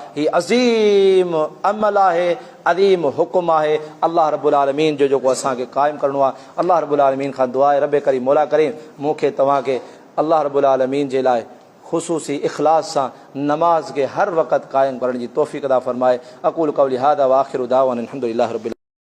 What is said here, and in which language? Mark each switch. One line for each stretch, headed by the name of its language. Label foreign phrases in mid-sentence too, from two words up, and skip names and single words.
Sindhi: हीउ अज़ीम अमल आहे, अज़ीम हुकुम आहे
Arabic: الله رب العالمين
Sindhi: जो, जेको असांखे क़ाइमु करिणो आहे।
Arabic: الله رب العالمين
Sindhi: खां दुआ आहे, रब करीम मौला करीम मूंखे तव्हांखे
Arabic: الله رب العالمين
Sindhi: जे लाइ ख़ुसूसी इख़लास सां नमाज़ खे हर वक़्तु क़ाइमु करण जी तौफ़ीक़ अता फ़रमाए।
Arabic: أقول قولي هذا وآخر دعوانا أن الحمد لله رب